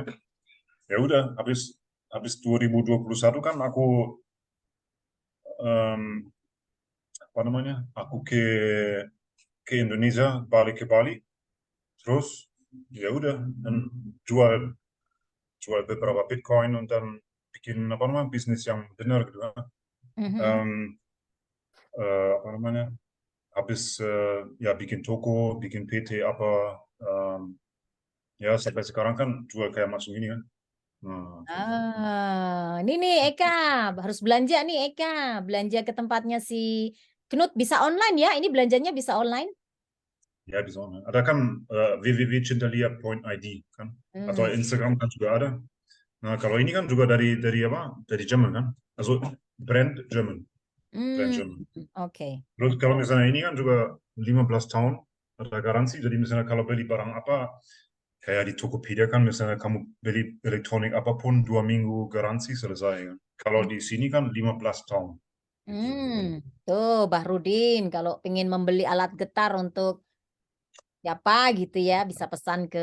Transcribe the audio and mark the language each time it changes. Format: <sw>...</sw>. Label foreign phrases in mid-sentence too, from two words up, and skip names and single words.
<id>Ya udah, habis 2021 kan aku em, apa namanya, aku ke Indonesia, balik ke Bali, terus ya udah dan jual jual beberapa Bitcoin</id> <de>und dann</de> <id>bikin apa namanya bisnis yang benar gitu kan. Mhm. Em, apa namanya, habis ya bikin toko, bikin PT apa, ya sampai sekarang kan jual kayak macam ini kan. Nah, Ini nih Eka, harus belanja nih Eka, belanja ke tempatnya si Knut bisa online ya? Ini belanjanya bisa online? ya di sana. Ada kan www.cintalia.id kan, atau Hmm. Instagram kan juga ada. Nah, kalau ini kan juga dari apa? Dari Jerman kan?</id> <en>Also brand German, brand Hmm. German.</en> <id>Oke. Terus kalau misalnya ini kan juga 15 tahun ada garansi. Jadi misalnya kalau beli barang apa, kayak di Tokopedia kan misalnya kamu beli elektronik apapun 2 minggu garansi selesai kan. Kalau di sini kan 15 tahun. Gitu. Tuh Bahrudin, kalau pengen membeli alat getar untuk siapa gitu ya, bisa pesan ke</id>